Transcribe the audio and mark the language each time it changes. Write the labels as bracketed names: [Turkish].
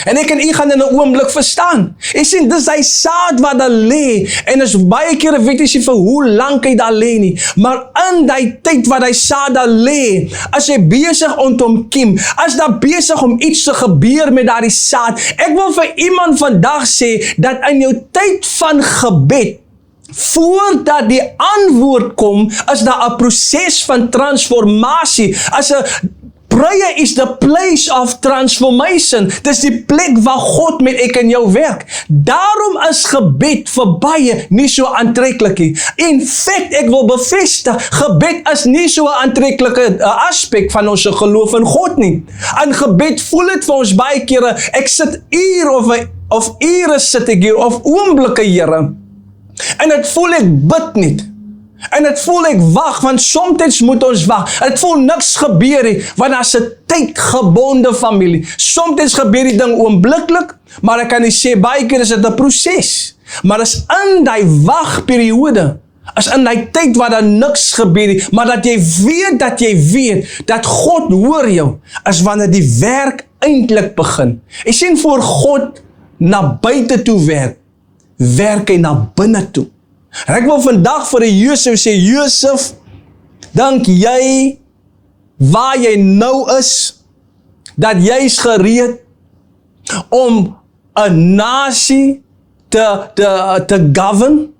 [Afrikaans] En ek en u gaan in 'n oomblik verstaan. Jy sien, dis hy saad wat daar lê, en is baie kere weet jy vir hoe lank hy daar lê nie, maar in die tyd wat hy saad daar lê, as hy besig om te kiem, as daar besig om iets te gebeur met daardie saad, ek wil vir iemand vandag sê, dat in jou tyd van gebed, voordat die antwoord kom, is daar 'n proses van transformasie. [English] Prayer is the place of transformation. [Afrikaans] Dis die plek waar God met ek en jou werk. Daarom is gebed vir baie nie so aantreklik nie. [English] In fact, [Afrikaans] ek wil bevestig, gebed is nie so 'n aantreklike aspek van ons geloof in God nie. In gebed voel dit vir ons baie kere, ek sit uur of ure sit ek hier, of oomblikke, Here. En dit voel ek bid niet. En dit voel ek wag, want soms moet ons wag. En dit voel niks gebeur nie, want as 'n tydgebonde familie. Soms gebeur die ding oombliklik, maar ek kan nie sê, baie keer is dit 'n proses. Maar is in die wagperiode, is in die tyd waar daar niks gebeur nie, maar dat jy weet, dat God hoor jou, is wanneer die werk eintlik begin. Jy sien, voor God na buite toe werk hy na binne toe. En ek wil vandag vir die Josef sê, Josef, dink jy, waar jy nou is, dat jy is gereed om 'n nasie te govern?